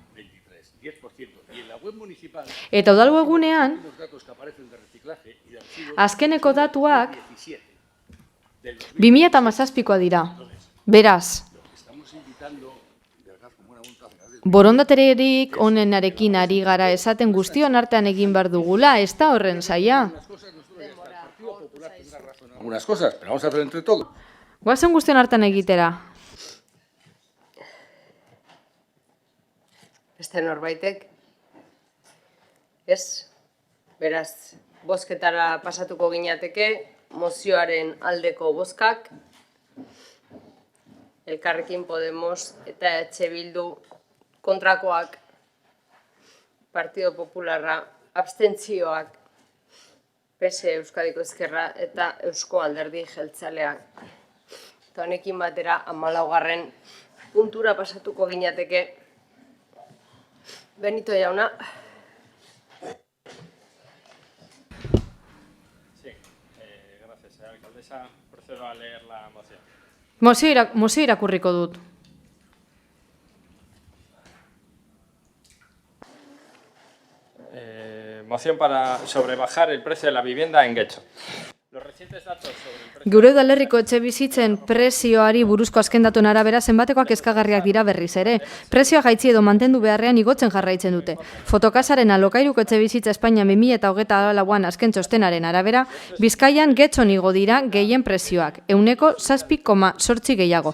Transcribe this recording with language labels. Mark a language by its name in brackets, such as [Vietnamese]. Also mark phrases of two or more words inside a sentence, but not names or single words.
[Basque] Eta udal egunean, azkeneko datuak 2017koa dira. Beraz, borondaterik onenarekin ari gara esaten guztion artean egin behar dugula, ez da horren zaila. [Spanish] Algunas cosas, pero vamos a hacer entre todos. [Basque] Guazen guztion artean egitera. Beste norbaitek? Ez? Beraz, bozketara pasatuko ginateke, mozioaren aldeko bozkak, Elkarrekin Podemos eta EH Bildu kontrakoak, Partido Popularra, abstentzioak, PSE Euskadiko Ezkerra eta Eusko Alderdi Jeltzaleak. Eta honekin batera 14. puntura pasatuko ginateke. Benito jauna. [Spanish] Gracias, alcaldesa. Procedo a leer la moción. [Basque] Mozio irakurriko dut. [Spanish] Moción para sobrebajar el precio de la vivienda en Getxo. [Basque] Gure udalerriko etxe bizitzen prezioari buruzko azken datuen arabera zenbatekoak kezkagarriak dira berriz ere. Prezioa jaitsi edo mantendu beharrean igotzen jarraitzen dute. Fotokasaren alokairuko etxe bizitza Espainia 2024an azken txostenaren arabera, Bizkaian getxon igo dira gehien prezioak, 7,8 gehiago.